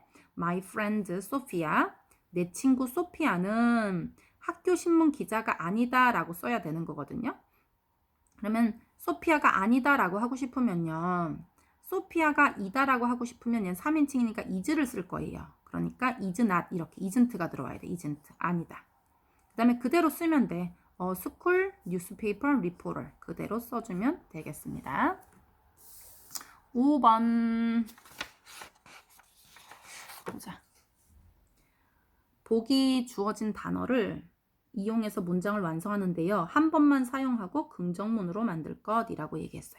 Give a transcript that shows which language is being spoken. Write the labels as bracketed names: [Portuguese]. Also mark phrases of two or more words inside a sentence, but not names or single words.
[English] My friend Sophia. [Korean] 내 친구 소피아는 학교 신문 기자가 아니다 라고 써야 되는 거거든요. 그러면 소피아가 아니다 라고 하고 싶으면요. 소피아가 이다 라고 하고 싶으면 얘는 3인칭이니까 is를 쓸 거예요. 그러니까 [English] is not [Korean] 이렇게 isn't가 들어와야 돼. isn't 아니다. 그 다음에 그대로 쓰면 돼. [English] school newspaper reporter [Korean] 그대로 써주면 되겠습니다. 5번 보자. 보기 주어진 단어를 이용해서 문장을 완성하는데요. 한 번만 사용하고 긍정문으로 만들 것이라고 얘기했어요.